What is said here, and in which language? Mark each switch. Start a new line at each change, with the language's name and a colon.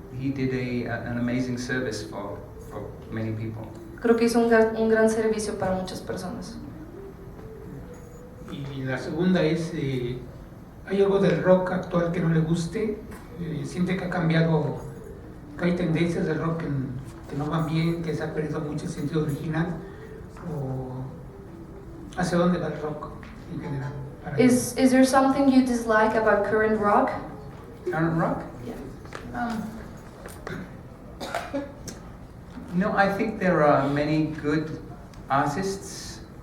English: he did an amazing service for many people.
Spanish: Creo que hizo un gran servicio para muchas personas. Y la segunda es, ¿hay algo del rock actual que no le guste? ¿Siente que ha cambiado, que hay tendencias del rock que no van bien, que se ha perdido mucho el sentido original? ¿O hacia dónde va el rock en general?
English: Is there something you dislike about current rock? Current rock? Yeah. No, I think there are many good artists.